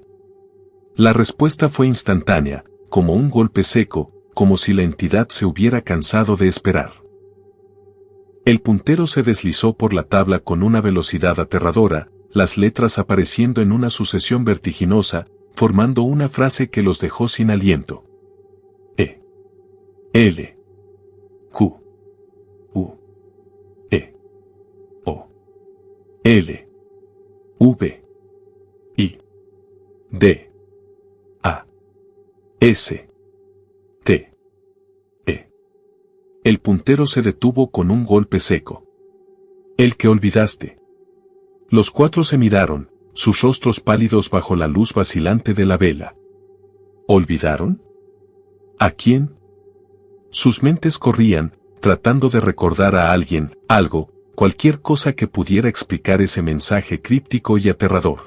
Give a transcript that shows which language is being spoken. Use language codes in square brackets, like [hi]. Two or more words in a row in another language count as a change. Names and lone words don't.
[es] La respuesta fue instantánea, como un golpe seco, como si la entidad se hubiera cansado de esperar. El puntero se deslizó por la tabla con una velocidad aterradora, las letras apareciendo en una sucesión vertiginosa, formando una frase que los dejó sin aliento. E. L. Q. U. E. O. L. V. I. D. A. S. T. E. El puntero se detuvo con un golpe seco. El que olvidaste. Los cuatro se miraron, sus rostros pálidos bajo la luz vacilante de la vela. ¿Olvidaron? ¿A quién? Sus mentes corrían, tratando de recordar a alguien, algo, cualquier cosa que pudiera explicar ese mensaje críptico y aterrador.